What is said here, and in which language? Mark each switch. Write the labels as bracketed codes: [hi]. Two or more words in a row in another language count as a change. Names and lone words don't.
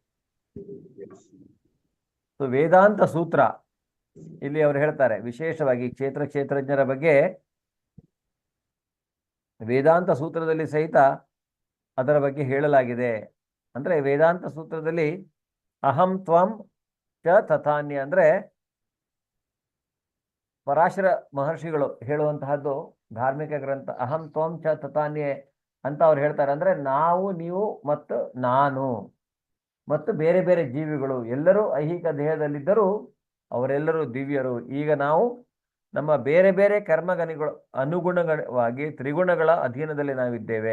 [kn] ಸೊ ವೇದಾಂತ ಸೂತ್ರ ಇಲ್ಲಿ ಅವರು ಹೇಳ್ತಾರೆ, ವಿಶೇಷವಾಗಿ ಕ್ಷೇತ್ರಜ್ಞರ ಬಗ್ಗೆ ವೇದಾಂತ ಸೂತ್ರದಲ್ಲಿ ಸಹಿತ ಅದರ ಬಗ್ಗೆ ಹೇಳಲಾಗಿದೆ. ಅಂದ್ರೆ ವೇದಾಂತ ಸೂತ್ರದಲ್ಲಿ [sa] अहं त्वं च तथान्य [kn] ಅಂದ್ರೆ ಪರಾಶರ ಮಹರ್ಷಿಗಳು ಹೇಳುವಂತಹದ್ದು ಧಾರ್ಮಿಕ ಗ್ರಂಥ. [sa] अहं त्वं च तथान्ये [kn] ಅಂತ ಅವ್ರು ಹೇಳ್ತಾರೆ. ಅಂದ್ರೆ ನಾವು, ನೀವು ಮತ್ತು ನಾನು ಮತ್ತು ಬೇರೆ ಬೇರೆ ಜೀವಿಗಳು ಎಲ್ಲರೂ ಐಹಿಕ ದೇಹದಲ್ಲಿದ್ದರೂ ಅವರೆಲ್ಲರೂ ದಿವ್ಯರು. ಈಗ ನಾವು ನಮ್ಮ ಬೇರೆ ಬೇರೆ ಕರ್ಮಗನಿಗಳು ಅನುಗುಣವಾಗಿ ತ್ರಿಗುಣಗಳ ಅಧೀನದಲ್ಲಿ ನಾವಿದ್ದೇವೆ.